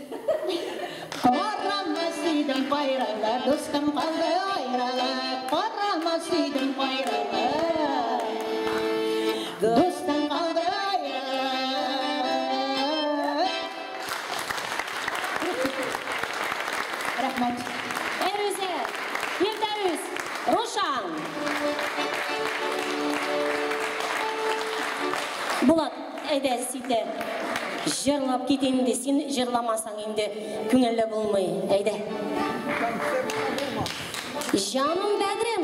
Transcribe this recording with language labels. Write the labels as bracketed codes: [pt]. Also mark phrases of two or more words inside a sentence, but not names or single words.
[kk] қарама сүйдім қайрылып, достым қалды айрылып, қарама сүйдім қайрылып, достым қалды айрылып. Рахмет. Әрөзе, Елдәрүз, Рошан. [tt] Булат, әйдә сиде. [kk] Жырлап кетейін де, сен жырламасаң енді көңілі болмай. Әйдә. Жаным бәдірім.